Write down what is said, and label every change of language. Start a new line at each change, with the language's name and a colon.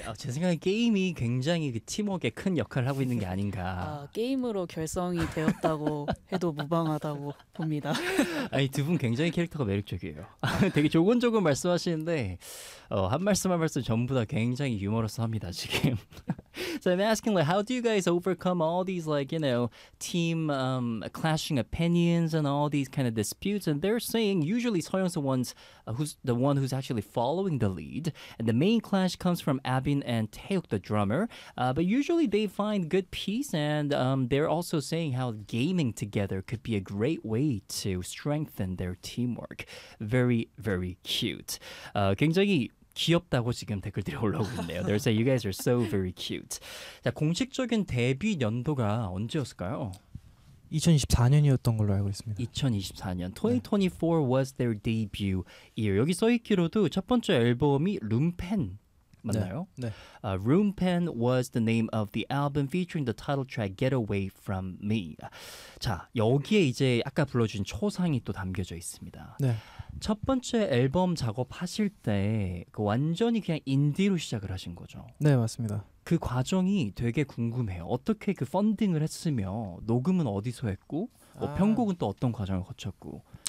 Korean: 제 생각에 게임이 굉장히 그 팀워크에 큰 역할을 하고 있는 게 아닌가. 게임으로 결성이 되었다고 해도 무방하다고 봅니다. 아니 두 분 굉장히 캐릭터가 매력적이에요. 되게 조곤조곤 말씀하시는데 한 말씀 한 말씀 전부 다 굉장히 유머러스합니다 지금.
English: So I'm asking, like, how do you guys overcome all these, like, you know, team clashing opinions and all these kind of disputes? And they're saying usually Soyoung's the ones who's the one who's actually following the lead, and the main clash comes from Abin and Taehyuk, the drummer. But usually they find good peace, and they're also saying how gaming together could be a great way to strengthen their teamwork. Very, very cute.
Korean: 굉장히 귀엽다고 지금 댓글들이 올라오고 있네요.
English: They're saying you guys are so very cute.
Korean: 자, 공식적인 데뷔 연도가 언제였을까요? 2024년이었던 걸로 알고 있습니다.
English: 2024년. 2024 네. was their debut year.
Korean: 여기 써있기로도 첫 번째 앨범이 룸펜 맞나요? 네. 네.
English: Roompen was the name of the album featuring the title track Get Away From Me.
Korean: 자, 여기에 이제 아까 불러준 초상이 또 담겨져 있습니다. 네. 첫 번째 앨범 작업하실 때 그 완전히 그냥 인디로 시작을 하신 거죠? 네, 맞습니다. 그 과정이 되게 궁금해요. 어떻게 그 펀딩을 했으며 녹음은 어디서 했고 뭐 편곡은 또 어떤 과정을 거쳤고